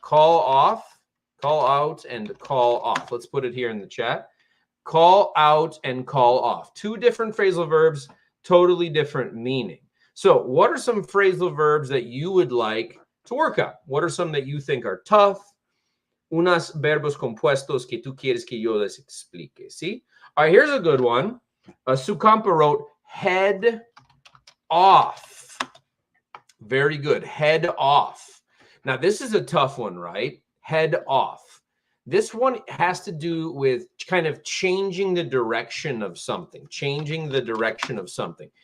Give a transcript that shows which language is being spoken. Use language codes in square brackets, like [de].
[en] Call off, call out, and call off. Let's put it here in the chat. Call out and call off. Two different phrasal verbs, totally different meaning. So what are some phrasal verbs that you would like to work on? What are some that you think are tough? [es] Unos verbos compuestos que tú quieres que yo les explique, ¿sí? [en] All right, here's a good one. Sukampa wrote head off. Very good. Head off. Now, this is a tough one, right? Head off. This one has to do with kind of changing the direction of something, changing the direction of something.